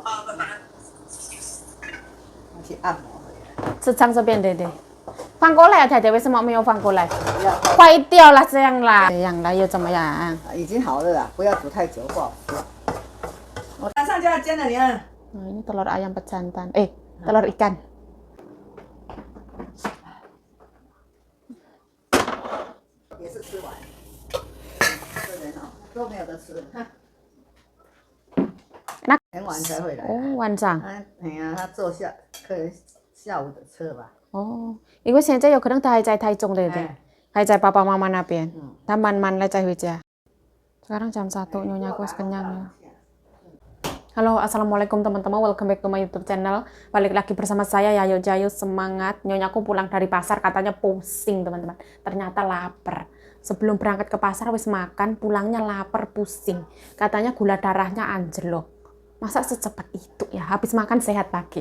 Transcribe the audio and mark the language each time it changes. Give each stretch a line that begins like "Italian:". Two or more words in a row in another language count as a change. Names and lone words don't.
Chinese: 拜拜。我去按摩回来。是唱这边对。翻过来啊，太太，为什么没有翻过来？不要。坏掉了，这样啦。这样了又怎么样？已经好了啦，不要煮太久，不好吃。我马上就要煎了，你看。
Indonesian: Ini telur ayam pejantan. Telur ikan.
Chinese: 也是吃完。这人哦，都没有得吃。很晚才回来。哦，晚上。哎呀，他坐下午的车吧。哦，因为现在有可能他还在台中对不对？还在爸爸妈妈那边。他慢慢来再回家。
Indonesian: Sekarang jam 1 nyonya aku kenyang ya. Halo, assalamualaikum teman-teman.
English: Welcome back to my YouTube channel.
Indonesian: Balik lagi bersama saya Yayo Jayo. Semangat. Nyonyaku pulang dari pasar katanya pusing teman-teman. Ternyata lapar. Sebelum berangkat ke pasar wis makan, pulangnya lapar pusing. Katanya gula darahnya anjlok. Masa secepat itu ya? Habis makan sehat lagi.